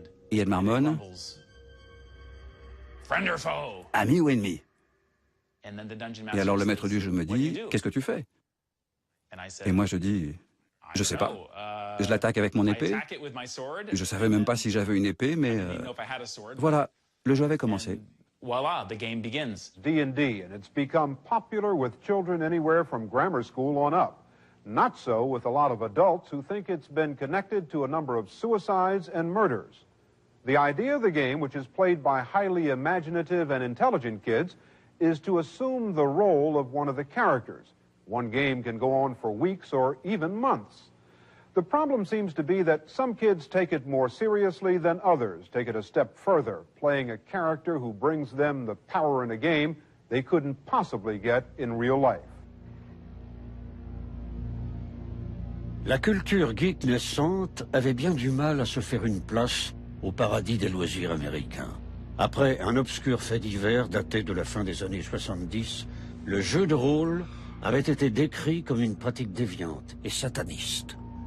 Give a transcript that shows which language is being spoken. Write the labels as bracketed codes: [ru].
[fr] Et elle marmonne « Ami ou ennemi ?» Et alors le maître du jeu me dit « Qu'est-ce que tu fais ?» Et moi je dis « Je sais pas. Je l'attaque avec mon épée. Je savais même pas si j'avais une épée, mais voilà, le jeu avait commencé. [en] voila, the game begins. D&D, and it's become popular with children anywhere from grammar school on up. Not so with a lot of adults who think it's been connected to a number of suicides and murders. The idea of the game, which is played by highly imaginative and intelligent kids, is to assume the role of one of the characters. One game can go on for weeks or even months. The problem seems to be that some kids take it more seriously than others, take it a step further, playing a character who brings them the power in a game they couldn't possibly get in real life. [fr] La culture geek naissante avait bien du mal à se faire une place au paradis des loisirs américains. Après un obscur fait divers daté de la fin des années 70, le jeu de rôle avait été décrit comme une pratique déviante et sataniste.